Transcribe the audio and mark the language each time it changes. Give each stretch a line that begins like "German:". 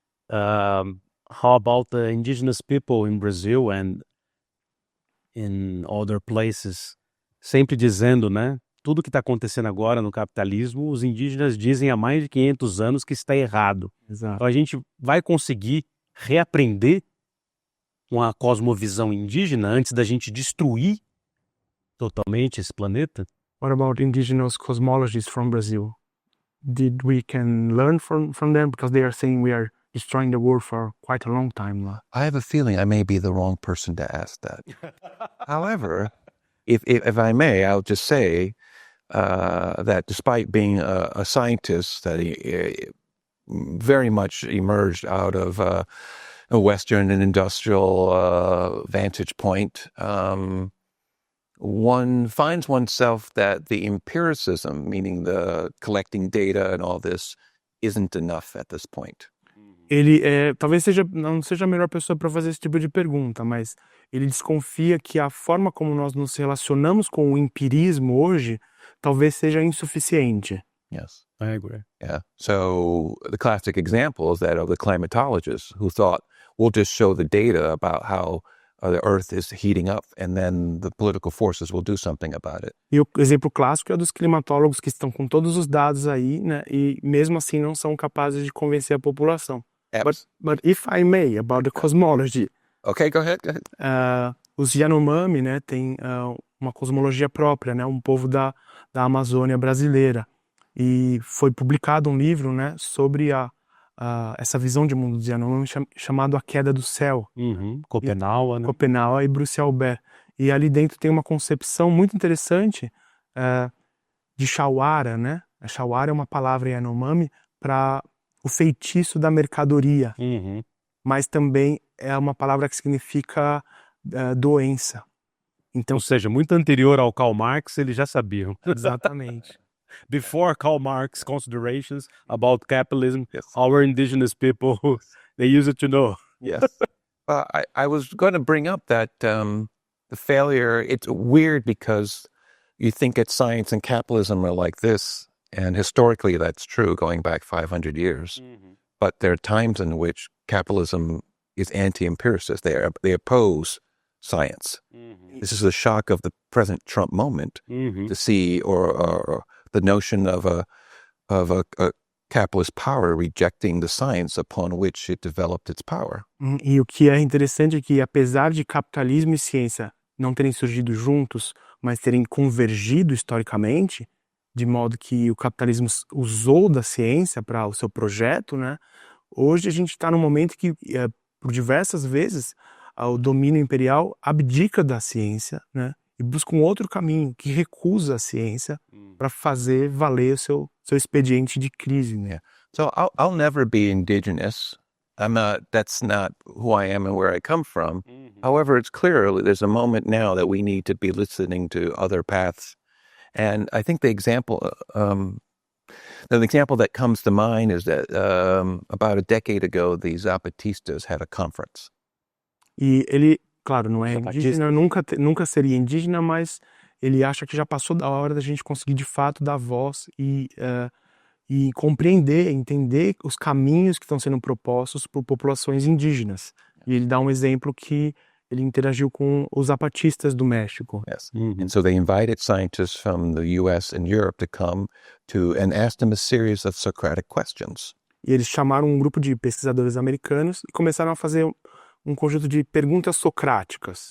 English: How about the indigenous people in Brazil and in other places?
Portuguese: Sempre dizendo, né? Tudo que está acontecendo agora no capitalismo, os indígenas dizem há mais de 500 anos que está errado. Exato. Então a gente vai conseguir reaprender uma cosmovisão indígena antes da gente destruir totalmente esse planeta?
English: What about indigenous cosmologies from Brazil? Did we can learn from them? Because they are saying we are destroying the world for quite a long time now. I have a feeling I may be the wrong person to ask that. However, if I may, I'll just say that despite being a scientist that very much emerged out of a Western and industrial vantage point, one finds oneself that the empiricism, meaning the collecting data and all this, isn't enough at this point.
Portuguese: Ele talvez não seja a melhor pessoa para fazer esse tipo de pergunta, mas ele desconfia que a forma como nós nos relacionamos com o empirismo hoje talvez seja insuficiente.
English: Yes. I agree. Yeah. So the classic example is that of the climatologists who thought, we'll just show the data about how the earth is heating up and then the political forces will do something about it.
Portuguese: E o exemplo clássico é dos climatólogos que estão com todos os dados aí, né, e mesmo assim não são capazes de convencer a população.
English: But if I may, about the cosmology. Okay, go ahead.
Portuguese: Os Yanomami, né, têm uma cosmologia própria, né, um povo da Amazônia brasileira. E foi publicado um livro, né, sobre essa visão de mundo dos Yanomami chamado A Queda do Céu. Copenhague, né? Copenhague e Bruce-Albert. E ali dentro tem uma concepção muito interessante de Shawara, né? A Shawara é uma palavra Yanomami para o feitiço da mercadoria, mas também é uma palavra que significa doença. Então, Ou seja, muito anterior ao Karl Marx, eles já sabiam. exatamente.
English: Before Karl Marx considerations about capitalism, our indigenous people, they used to know. Yes. I was going to bring up that the failure, it's weird because you think that science and capitalism are like this, and historically that's true, going back 500 years. But there are times in which capitalism is anti-empiricist. They oppose science. This is the shock of the present Trump moment to see, or the notion of a capitalist power rejecting the science upon which it developed its power.
Portuguese: E o que é interessante é que, apesar de capitalismo e ciência não terem surgido juntos, mas terem convergido historicamente, de modo que o capitalismo usou da ciência para o seu projeto, né? Hoje a gente está num momento que, por diversas vezes, o domínio imperial abdica da ciência, né? E busca um outro caminho que recusa a ciência para fazer valer o seu expediente de crise, né?
English: So I'll never be indigenous. That's not who I am and where I come from. However, it's clear there's a moment now that we need to be listening to other paths. And I think the example that comes to mind is that about a decade ago, the Zapatistas had a conference.
Portuguese: E ele, claro, não é indígena, nunca seria indígena, mas ele acha que já passou da hora da gente conseguir de fato dar voz e compreender, entender os caminhos que estão sendo propostos por populações indígenas. E ele dá um exemplo que ele interagiu com os zapatistas do México.
English: Yes. And so they invited scientists from the US and Europe to come and ask them a series of Socratic questions.
Portuguese: E eles chamaram um grupo de pesquisadores americanos e começaram a fazer um conjunto de perguntas socráticas.